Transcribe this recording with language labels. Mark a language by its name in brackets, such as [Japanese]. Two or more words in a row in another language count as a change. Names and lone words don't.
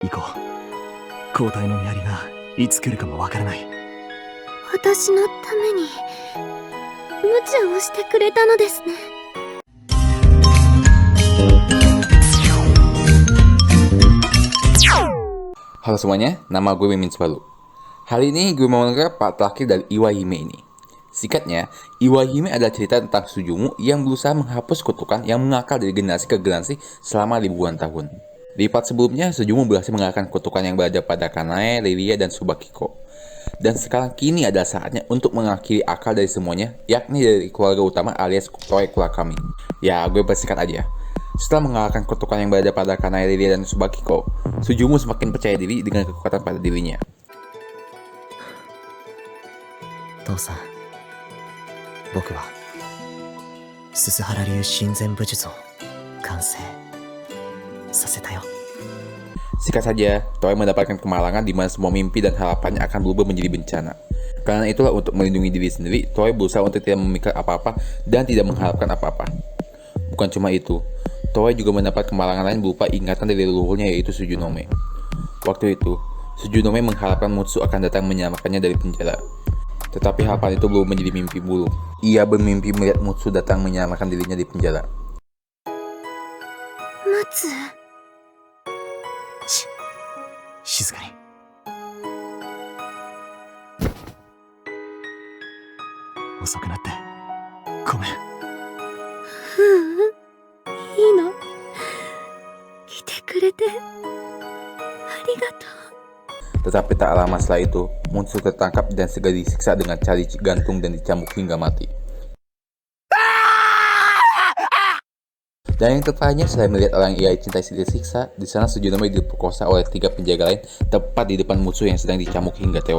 [Japanese] 行こう。交代のメアリがいつ来るかもわからない。私のために無茶をしてくれたのですね。 [Indonesian] Halo semuanya, nama gue Mimin Subaru. Hari ini gue mau nge-rap part terakhir dari Iwahime ini. Singkatnya, Iwahime adalah cerita tentang Tsujumu yang berusaha menghapus kutukan yang mengakar dari generasi ke generasi selama ribuan tahun. Di part sebelumnya, Tsujumu berhasil mengalahkan kutukan yang berada pada Kanae, Lilia, dan Tsubakiko. Dan sekarang kini adalah saatnya untuk mengakhiri akal dari semuanya, yakni dari keluarga utama alias Toei Kurakami. Ya, gue bersingkat aja. Setelah mengalahkan kutukan yang berada pada Kanae, Lilia, dan Tsubakiko, Tsujumu semakin percaya diri dengan kekuatan pada dirinya. [Japanese] 父さん、僕は鈴原流親善武術を完成させたよ。 [Indonesian] Singkat saja, Toei mendapatkan kemalangan di mana semua mimpi dan harapannya akan berubah menjadi bencana. Karena itulah untuk melindungi diri sendiri, Toei berusaha untuk tidak memikirkan apa-apa dan tidak mengharapkan apa-apa. Bukan cuma itu, Toei juga mendapat kemalangan lain berupa ingatan dari leluhurnya yaitu Tsunome. Waktu itu, Tsunome mengharapkan Mutsu akan datang menyelamatkannya dari penjara. Tetapi harapan itu belum menjadi mimpi buruk. Ia bermimpi melihat Mutsu datang menyelamatkan dirinya di penjara. Mutsu. [Japanese] 静かに。遅くなってごめん。いいの。来てくれてありがとう。 [Indonesian] Tetapi tak lama setelah itu, Mutsu tertangkap dan segera disiksa dengan cari gantung dan dicambuk hingga mati. Dan yang tertanya, selain melihat orang yang ia cintai disiksa, di sana Tsunome diperkosa oleh 3 penjaga lain tepat di depan Mutsu yang sedang dicambuk hingga tewas.